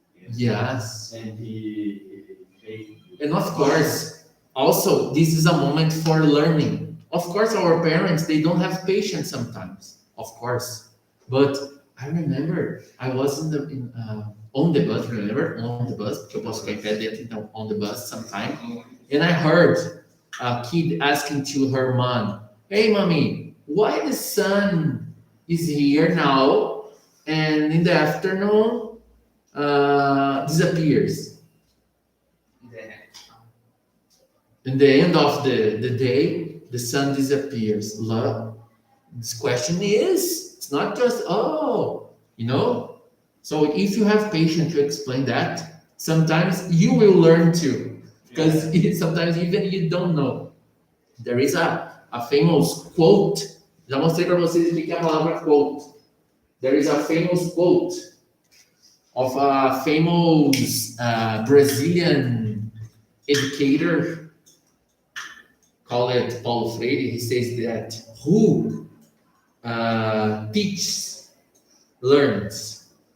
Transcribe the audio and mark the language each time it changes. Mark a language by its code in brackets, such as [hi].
[en] Yes. And he And of course, also, this is a moment for learning. Of course, our parents, they don't have patience sometimes, of course. But I remember I was on the bus, remember? On the bus, [pt] porque eu posso ficar em pé dentro, então, [en] on the bus sometime. And I heard a kid asking to her mom, hey, mommy, why the sun is here now and in the afternoon disappears? In the end of the day, the sun disappears. Love. This question is, it's not just, oh, you know? So if you have patience to explain that, sometimes you will learn too. Because sometimes even you don't know. There is a famous quote. [pt] Já mostrei para vocês o que é a palavra quote. [en] There is a famous quote of a famous Brazilian educator, call it Paulo Freire. He says that who teaches learns.